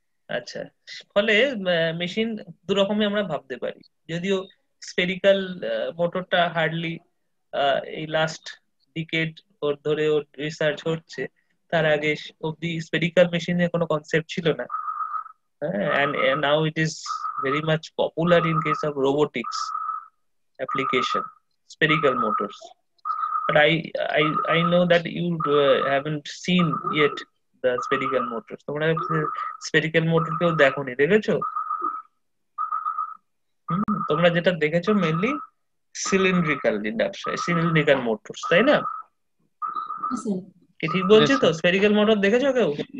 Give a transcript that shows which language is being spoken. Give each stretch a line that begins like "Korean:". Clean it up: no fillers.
Bangla: আচ্ছা, ফলে মেশিন দু রকমই আমরা ভাবতে পারি। যদিও স্ফেরিক্যাল মোটরটা হার্ডলি এই লাস্ট ডিকেড ওর ধরে ওর রিসার্চ হচ্ছে, তার আগে অব্দি স্ফেরিক্যাল মেশিনের কোনো কনসেপ্ট ছিল না।
English: And now it is very much popular in case of robotics application, spherical motors. But I know that you haven't seen yet the spherical motors.
Bangla: তোমরা spherical motor কেউ দেখোনি, দেখেছো? তোমরা যেটা দেখেছো mainly cylindrical induction, cylindrical motors, তাই না?
English: Yes, sir.
Bangla: কি ঠিক বলছি
English: Yes,
Bangla: তো?
English: sir.
Bangla: স্ফেরিক্যাল মোটর দেখেছো কেউ?